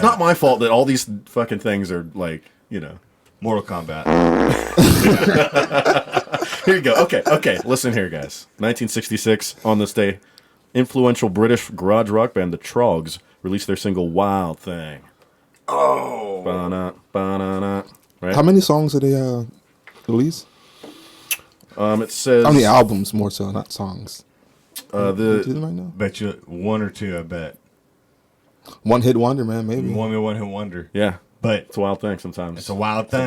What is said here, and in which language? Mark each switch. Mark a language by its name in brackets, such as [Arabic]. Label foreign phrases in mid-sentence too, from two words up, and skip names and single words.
[English] not at? my fault that all these fucking things are like, Mortal Kombat. Here you go. Okay. Listen here, guys. 1966, on this day, influential British garage rock band The Trogs released their single "Wild Thing." Oh. Ba-na, ba-na-na. Right? How many songs did they release? It says How many albums, more so, not songs? Do you the right now? Bet you one or two. I bet One hit wonder, man, maybe. one hit wonder. yeah. But It's a wild thing sometimes. it's a wild thing.